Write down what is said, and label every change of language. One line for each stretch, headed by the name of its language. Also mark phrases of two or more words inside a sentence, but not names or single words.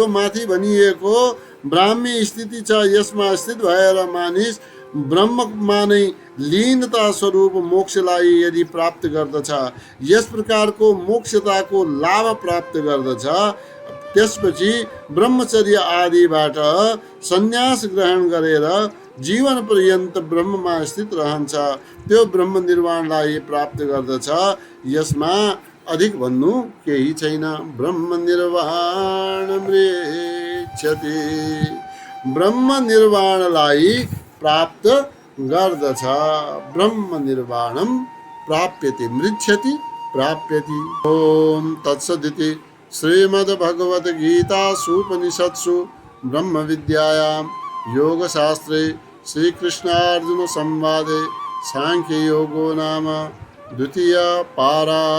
Nepali: माथि भनिएको ब्राह्मी स्थिति छ, यसमा स्थित भएर मानिस ब्रह्ममा नै लीनता स्वरूप मोक्षलाई यदि प्राप्त गर्दछ, यस प्रकारको मोक्षताको लाभ प्राप्त गर्दछ, त्यसपछि ब्रह्मचर्य आदिबाट सन्यास ग्रहण गरेर जीवन पर्यन्त ब्रह्ममा स्थित रहन्छ, त्यो ब्रह्म निर्वाणलाई प्राप्त गर्दछ। यसमा अधिक भन्नु केही छैन।
Sanskrit: ब्रह्म निर्वाण मृच्छति,
Nepali: ब्रह्म निर्वाणलाई प्राप्त गर्दछ।
Sanskrit: ब्रह्म निर्वाणम प्राप्यते, मृच्छति प्राप्यति। ओम तत्सदिति श्रीमद्भगवद्गीतासूपनिषत्सु ब्रह्म विद्यायां योगशास्त्रे श्रीकृष्णार्जुन संवादे सांख्ययोगो नाम द्वितीय पारायण।